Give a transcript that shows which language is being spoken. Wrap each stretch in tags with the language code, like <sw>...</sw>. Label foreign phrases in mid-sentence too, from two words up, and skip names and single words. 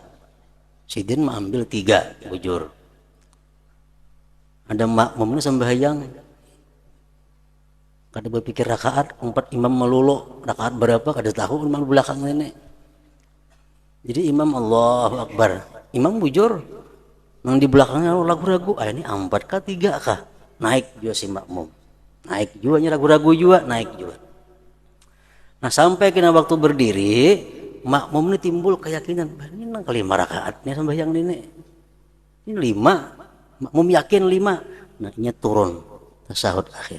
<bjn>Sidin mengambil 3, bujur. Ada makmumnya sembahyang Kada berpikir rakaat, umpat imam melulu rakaat berapa kada tahu imam belakang nenek. Jadi imam</bjn> <ar>الله أكبر,</ar> <bjn>imam bujur, nang di belakangnya ragu-ragu, ini 4 kah 3 kah? Naik juga si makmum, naik juga ragu-ragu juga, naik juga. Nah sampai kena waktu berdiri, makmum ini timbul keyakinan, ini nang kelima rakaatnya sembahyang nenek, ini 5, makmum yakin 5, nah ini turun tasahud akhir.</bjn>